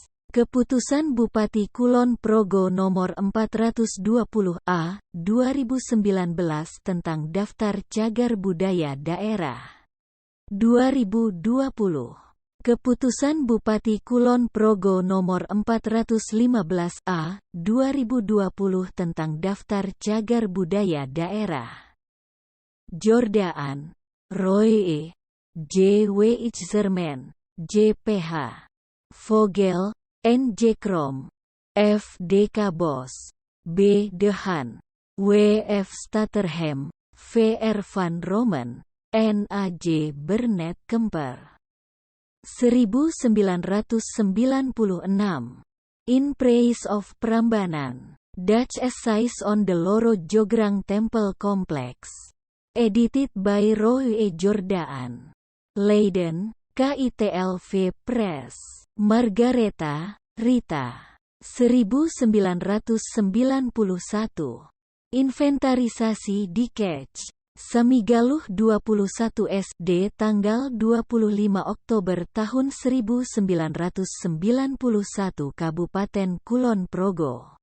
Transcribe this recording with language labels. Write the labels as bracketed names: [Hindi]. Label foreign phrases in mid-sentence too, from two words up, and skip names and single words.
[Indonesian] Keputusan Bupati Kulon Progo Nomor 420/A, 2019 tentang Daftar Cagar Budaya Daerah. 2020. Keputusan Bupati Kulon Progo Nomor 415/A, 2020 tentang Daftar Cagar Budaya Daerah. Jordaan, Roy E. J. W. Itzerman, JPH. Vogel, N.J. Krom, F. D. Kabos, B. De Haan, W. F. Staterham, V. R. van Romen, N. A. J. Burnett Kemper. 1996. [English] In Praise of Prambanan. Dutch Essays on the Loro Jograng Temple Complex. Edited by Roy E. Jordaan. Leiden, KITLV Press. [Indonesian] Margareta, Rita. 1991. Inventarisasi di Kec. Samigaluh 21 SD tanggal 25 Oktober tahun 1991 Kabupaten Kulon Progo.